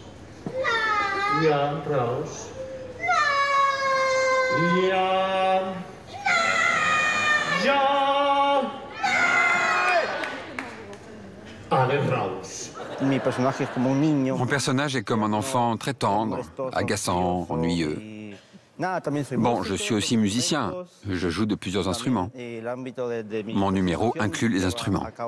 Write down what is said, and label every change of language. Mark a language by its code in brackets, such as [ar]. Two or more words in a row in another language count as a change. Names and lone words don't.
[de] No. Ja, Raus. No. Ja. No. Ja. No. [fr] Allez, Raus. Mon personnage est comme un enfant très tendre, agaçant, ennuyeux. Bon, je suis aussi musicien. Je joue de plusieurs instruments. Mon numéro inclut les instruments.